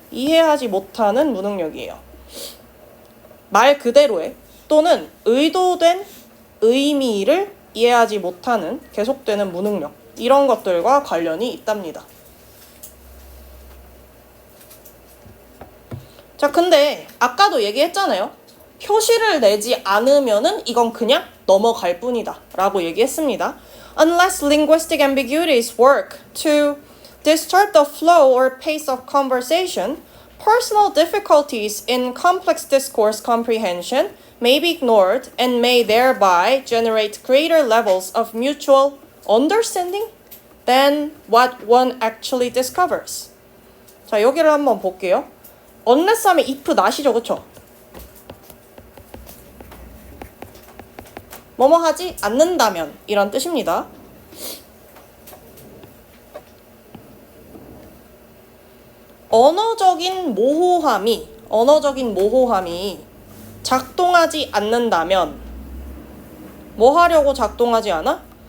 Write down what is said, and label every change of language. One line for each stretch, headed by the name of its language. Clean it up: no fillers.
Korean: 이해하지 못하는 무능력이에요. 말 그대로의 또는 의도된 의미를 이해하지 못하는 계속되는 무능력. 이런 것들과 관련이 있답니다. 자, 근데 아까도 얘기했잖아요. 표시를 내지 않으면은 이건 그냥 넘어갈 뿐이다 라고 얘기했습니다.
English: Unless linguistic ambiguities work to disturb the flow or pace of conversation, personal difficulties in complex discourse comprehension may be ignored and may thereby generate greater levels of mutual understanding than what one actually discovers.
Korean: 자, 여기를 한번 볼게요. unless 하면
English: if not
Korean: 이죠, 그쵸? 뭐뭐 하지 않는다면 이런 뜻입니다. 언어적인 모호함이 작동하지 않는다면 뭐 하려고 작동하지 않아?